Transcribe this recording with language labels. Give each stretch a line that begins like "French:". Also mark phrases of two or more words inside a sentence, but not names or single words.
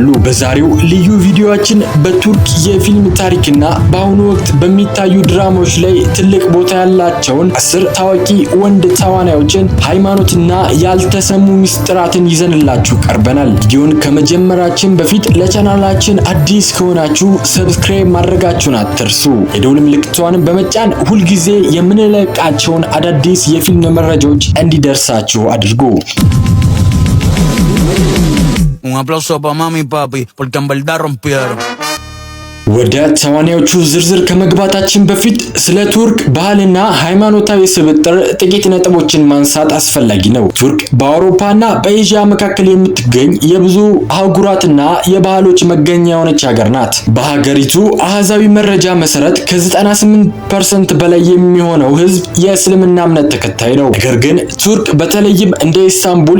Amharic: በዛሬው ልዩ ቪዲዮአችን በቱርክ የፊልም ታሪክና በአሁኑ ወቅት በሚታዩ ድራማዎች ላይ ትልቅ ቦታ ያላቸውን 10 ታዋቂ ወንድ ተዋናዮችን ሃይማኖትና ያልተሰሙ ሚስጥራትን ይዘንላችሁ ቀርበናል። ቪዲዮን ከመጀመራችን በፊት ለቻናላችን አዲስ ከሆናችሁ ሰብስክራይብ ማድረጋችሁን አትርሱ። የደውል ምልክቷን በመጫን ሁልጊዜ የምንለቃቸውን አዳዲስ የፊልም መረጃዎች እንዲደርሳችሁ አድርጉ።
Spanish: Un aplauso pa mami y papi porque en verdad rompieron.
Amharic: ወደ ተዋናዮቹ ዝርዝር ከመግባታችን በፊት ስለ ቱርክ ባህልና ሃይማኖታዊ ስብጥር ጥቂት ነጥቦችን ማንሳት አስፈላጊ ነው። ቱርክ በአውሮፓና በኤዥያ መካከል የምትገኝ የብዙ አህጉራትና የባህሎች መገኛ የሆነች ሀገር ናት። በሀገሪቱ አሃዛዊ መረጃ መሰረት ከ98% በላይ የሚሆነው ህዝብ የእስልምና እምነት ተከታይ ነው። ነገር ግን ቱርክ በተለይም እንደ ኢስታንቡል፣